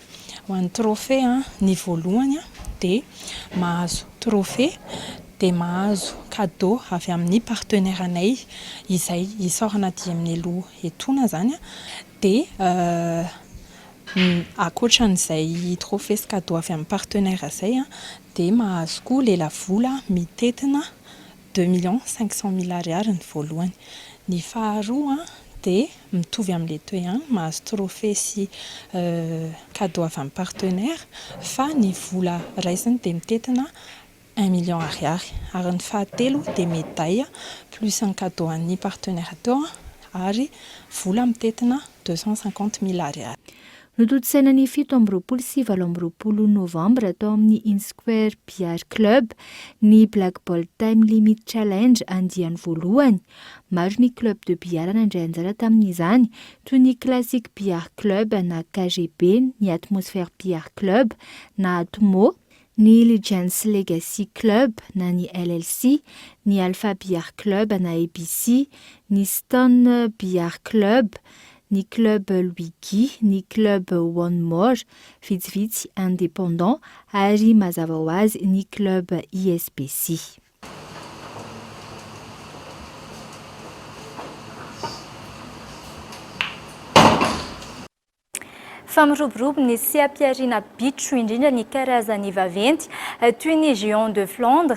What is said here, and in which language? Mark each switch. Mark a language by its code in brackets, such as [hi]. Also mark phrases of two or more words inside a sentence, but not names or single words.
[mg] Ho an'ny trophée ny voalohany dia mahazo trophée dia mahazo cadeau avy amin'ny partenaire anay izay isorana dia amin'ny aloha etoana zany dia akoatran'izay trophée sy cadeau avy amin'ny partenaire izay dia mahazo koa lela-vola mitetina 2 500 000 ariary ny voalohany. Ny faharoa dia mitovy amin'ilay teo ihany mahazo trophée sy cadeau avy amin'ny partenaire fa ny vola raisiny dia mitetina 1 million ariary ary ny fahatelo dia [fr] médaille plus un cadeau [mg] an'ny partenaire teo ary vola mitetina 250 000 ariary. Notontosaina ny 17 sy 18 Novembre atao amin'ny InSquare Beer Club ny Black Ball Time Limit Challenge andiany voalohany. Maro ny club de biara nandray anjara tamin'izany toy ny Classic Beer Club na KGB, ny Atmosphere Beer Club na Atmo, ny Legends Legacy Club na ny LLC, ny Alpha Beer Club na ABC, ny Stone Beer Club, ny club Louis Guy, ny club One More, vitsivitsy indépendant ary mazava ho azy ny club ISPC. Famiroborobo ny siam-piariana bitro indrindra ny karazany vaventy toy ny Géant de Flandre.